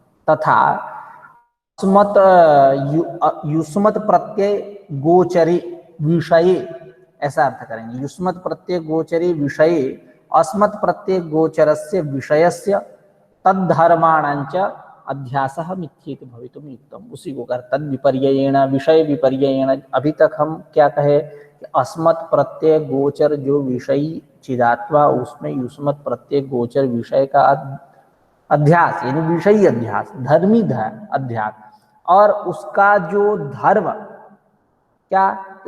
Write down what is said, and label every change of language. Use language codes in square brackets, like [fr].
[sa] तथा युष्मत् प्रत्यय गोचरे विषये, [hi] ऐसा अर्थ करेंगे। [sa] युष्मत् प्रत्यय गोचरे विषये अस्मत् प्रत्यय गोचरस्य विषयस्य तद्धर्माणाञ्च अध्यासः मिथ्येति भवितुम युक्तम। [hi] उसी को कर [sa] तद विपर्ययेण विषय विपर्ययेण। [hi] अभी तक हम क्या कहे कि अस्मत् प्रत्यय गोचर जो विषयी चिदात्मा, उसमें युष्मत् प्रत्यय गोचर विषय का अध्यास यानी विषयी अध्यास, धर्मी अध्यास, और उसका जो धर्म क्या?